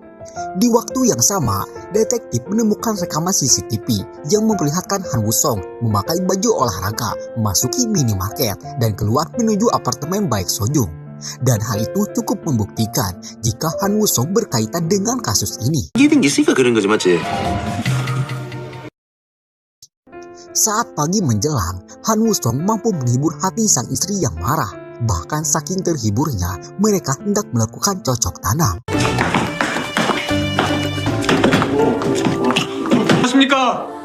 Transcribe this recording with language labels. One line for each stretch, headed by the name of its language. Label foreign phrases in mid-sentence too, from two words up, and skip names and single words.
Indonesian: Di waktu yang sama, detektif menemukan rekaman CCTV yang memperlihatkan Han Woo-song memakai baju olahraga, memasuki minimarket, dan keluar menuju apartemen Baek Sojung. Dan hal itu cukup membuktikan jika Han Woo-song berkaitan dengan kasus ini.
Korean: 있으니까 그런 거지, 맞지?
Indonesian: Saat pagi menjelang, Han Woo-song mampu menghibur hati sang istri yang marah. Bahkan saking terhiburnya, mereka hendak melakukan cocok tanam.
Korean: 안녕하십니까?